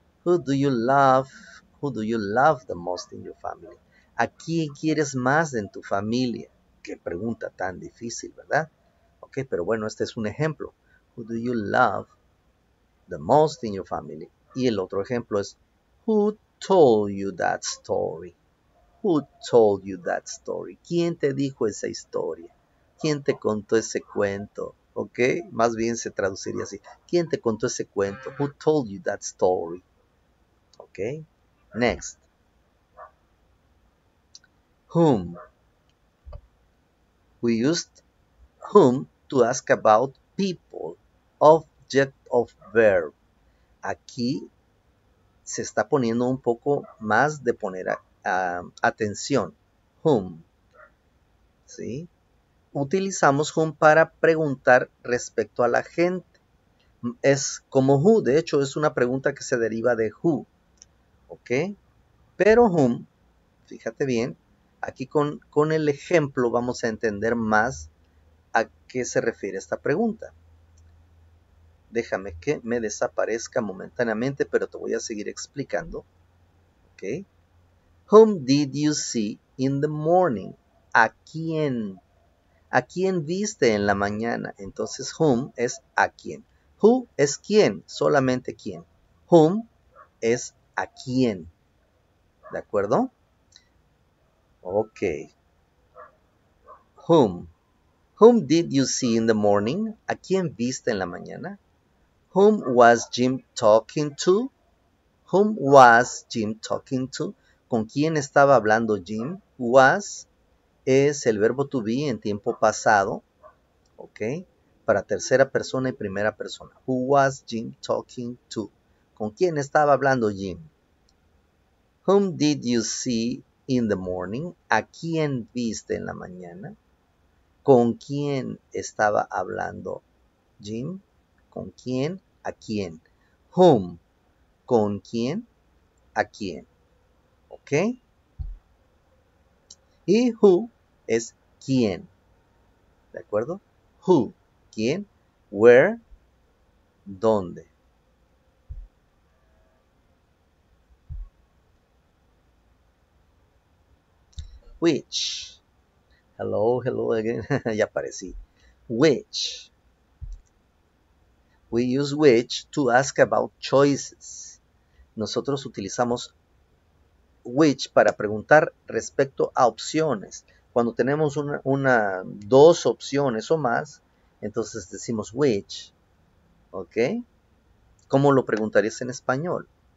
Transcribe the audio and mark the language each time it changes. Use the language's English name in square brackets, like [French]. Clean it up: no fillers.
[English] Who do you love the most in your family? [Spanish] ¿A quién quieres más en tu familia? Qué pregunta tan difícil, ¿verdad? Ok, pero bueno, este es un ejemplo. [English] Who do you love the most in your family? [Spanish] Y el otro ejemplo es, [English] who told you that story? Who told you that story? [Spanish] ¿Quién te dijo esa historia? ¿Quién te contó ese cuento? ¿Ok? Más bien se traduciría así. ¿Quién te contó ese cuento? [English] Who told you that story? ¿Ok? Next. Whom. We used whom to ask about people. Object of verb. [Spanish] Aquí se está poniendo un poco más de poner atención. Whom. ¿Sí? Utilizamos whom para preguntar respecto a la gente. Es como who, de hecho es una pregunta que se deriva de who. ¿Ok? Pero whom, fíjate bien, aquí con el ejemplo vamos a entender más a qué se refiere esta pregunta. Déjame que me desaparezca momentáneamente, pero te voy a seguir explicando. ¿Ok? [English] Whom did you see in the morning? [Spanish] ¿a quién? ¿A quién viste en la mañana? Entonces, whom es a quién. Who es quién, solamente quién. Whom es a quién. ¿De acuerdo? Ok. [English] Whom. Whom did you see in the morning? [Spanish] ¿A quién viste en la mañana? [English] Whom was Jim talking to? Whom was Jim talking to? [Spanish] ¿Con quién estaba hablando Jim? Was es el verbo to be en tiempo pasado, ¿ok? Para tercera persona y primera persona. [English] Who was Jim talking to? [Spanish] ¿Con quién estaba hablando Jim? [English] Whom did you see in the morning? [Spanish] ¿A quién viste en la mañana? ¿Con quién estaba hablando Jim? ¿Con quién? ¿A quién? Whom. ¿Con quién? ¿A quién? ¿Ok? Y who es quién. ¿De acuerdo? Who. ¿Quién? Where. ¿Dónde? [English] Which. Hello, hello again. [Spanish] Ya aparecí. [English] Which. We use which to ask about choices. [Spanish] Nosotros utilizamos which para preguntar respecto a opciones. Cuando tenemos dos opciones o más, entonces decimos which. ¿Ok? ¿Cómo lo preguntarías en español?